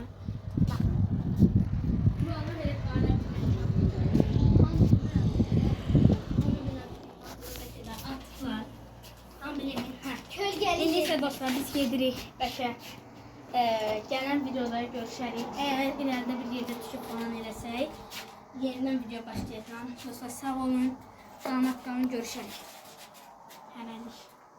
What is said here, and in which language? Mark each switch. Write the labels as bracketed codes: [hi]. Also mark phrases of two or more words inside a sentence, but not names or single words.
[az] Bax, buralar elə qarə Neyse dostlar biz gedirik Bəşə. Gələn videoda görüşərik. [tr] Eğer ileride bir yerde düşüp falan eləsək, yeniden video başlayacağım. [az] Dostlar sağ olun. Salamat qalın, görüşərik. Hələlik.